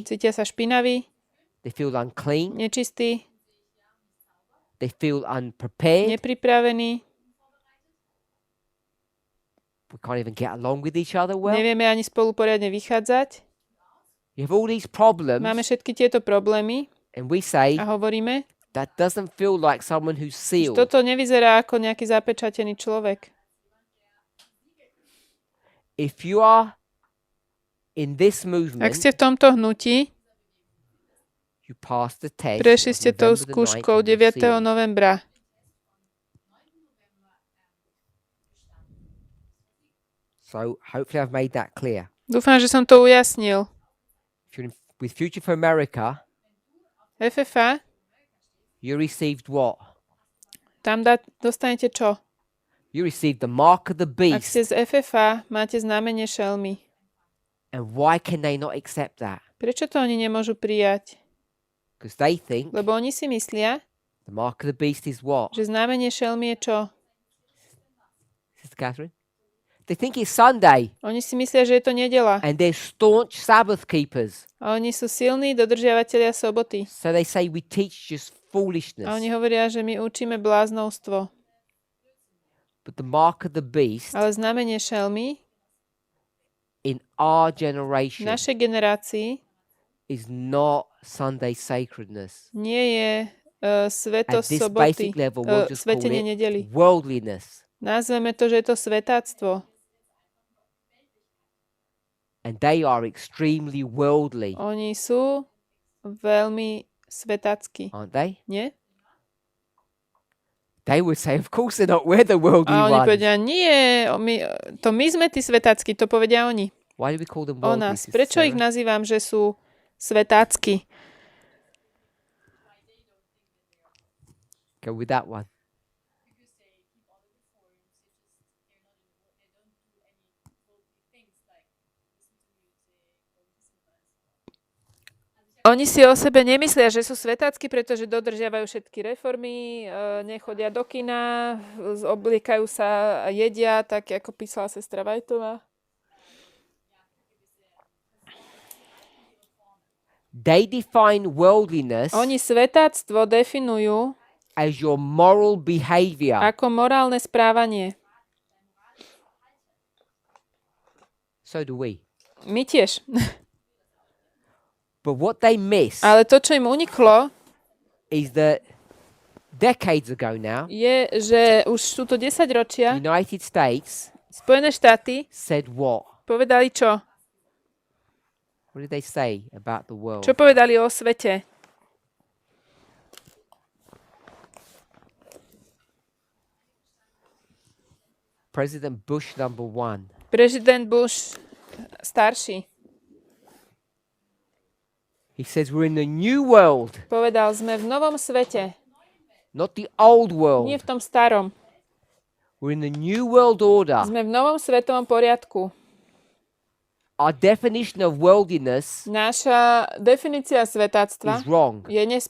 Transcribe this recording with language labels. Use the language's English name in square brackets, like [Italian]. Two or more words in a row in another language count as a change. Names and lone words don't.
[Slovak] cítia sa špinaví, [English] they feel unclean, [Slovak] nečistí, [English] they feel unprepared. [Slovak] nepripravení, [English] We can't even get along with each other well. [Slovak] nevieme ani spolu poriadne vychádzať. [English] You have all these problems, [Slovak] Máme všetky tieto problémy [English] and we say [Slovak] a hovoríme, [English] that doesn't feel like someone who's [Slovak] že [English] sealed. [Slovak] toto nevyzerá ako nejaký zapečatený človek. [English] If you are in this [Slovak] Ak [English] movement, [Slovak] ste v tomto hnutí, [English] you pass the test. [Slovak] prešli [English] of [Slovak] ste tou [English] November the 9th [Slovak] skúškou [English] and you're [Slovak] 9. [English] sealed. [Slovak] novembra. [English] So hopefully I've made that clear. [Slovak] Dúfam, že som to ujasnil. [English] If you're with Future for America, FFA, you received what? [Slovak] tam dostanete čo? [English] You received the mark of the [Slovak] Ak ste [English] beast. [Slovak] z FFA, máte znamenie šelmy. [English] And why can they not accept that? [Slovak] Prečo to oni nemôžu prijať? [English] Because they think [Slovak] Lebo oni si myslia, [English] the mark of the beast is what? [Slovak] že znamenie šelmy je čo? [English] Sister Catherine? They think it's Sunday [Slovak] Oni si myslia, že je to nedela. [English] and they're staunch Sabbath keepers. [Slovak] A oni sú silní dodržiavatelia soboty. [English] So they say we teach just foolishness. [Slovak] A oni hovoria, že my učíme bláznovstvo. [English] But the mark of the beast [Slovak] Ale znamenie šelmy [English] in our [Slovak] v [English] generation [Slovak] našej generácii [English] is not Sunday sacredness. [Slovak] nie je [English] At [Slovak] svetosť [English] this [Slovak] soboty, [English] basic level, we'll just call [Slovak] svetenie [English] it [Slovak] nedeli. [English] worldliness. [Slovak] Nazveme to, že je to svetáctvo. [English] And they are extremely worldly, [Slovak] Oni sú veľmi svetácky, [English] aren't they? [Slovak] nie? [English] They would say, of course they're not. We're the worldly [Slovak] A oni [English] ones. [Slovak] povedia, nie, my sme tí svetácky, to povedia oni. [English] Why do we call them [Slovak] O [English] worldly? [Slovak] nás. [English] Sister [Slovak] Prečo ich [English] Sarah? [Slovak] nazývam, že sú svetácky? [English] Go with that one. [Slovak] Oni si o sebe nemyslia, že sú svetácky, pretože dodržiavajú všetky reformy, nechodia do kina, obliekajú sa a jedia, tak ako písala sestra Vajtová. [English] They define worldliness [Slovak] Oni svetáctvo definujú [English] as your moral behavior. [Slovak] ako morálne správanie. [English] So do we. [Slovak] My tiež. [English] But what they miss [Slovak] Ale to, čo im uniklo, [English] is that decades ago now, [Slovak] je, že už sú to 10 ročia. [English] United States [Slovak] Spojené štáty [English] said what? [Slovak] povedali čo? [English] What did they say about the world? [Slovak] Čo povedali o svete? [English] President Bush #1 [Slovak] Prezident Bush starší [English] he says we're in the new world, [Slovak] povedal, sme v novom svete, [English] not the old [Slovak] nie [English] world. [Slovak] v tom starom. [English] We're in the new world order. [Slovak] Sme v novom svetovom poriadku. [English] Our definition of worldliness [Slovak] Naša definícia [English] is [Slovak] svetáctva [English] wrong.